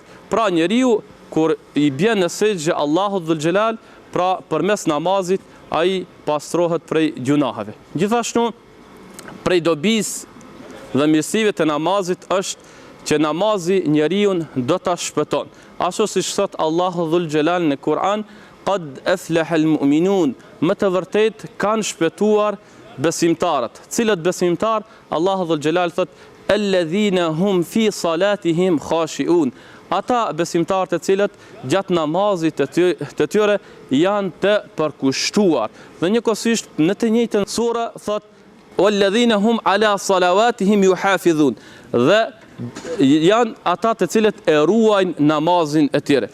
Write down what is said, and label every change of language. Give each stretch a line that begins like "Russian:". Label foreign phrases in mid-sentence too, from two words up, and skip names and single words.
Albanian: Pra njeriu kur i bjen në sejdë Allahut Dhul Xhelal, pra përmes namazit ai pastrohet prej gjunaheve. Gjithashtu, prej dobisë dhe mirësive të namazit është që namazi njeriu do ta shpëton. Ashtu siç thot Allahu Dhul Xhelal në Kur'an:
Arabic: قد أفلح المؤمنون.
Albanian: Më të vërtet kanë shpëtuar besimtarët. Cilët besimtar? Allahu Dhul Xhelal thot:
Arabic: الذين هم في صلاتهم خاشعون.
Albanian: Ata besimtarët e cilët gjatë namazit të tyre janë të përkushtuar. Dhe njëkohësisht në të njëjtën sure thot:
Arabic: والذين هم على صلواتهم يحافظون.
Albanian: Dhe janë ata të cilët e ruajnë namazin e tyre.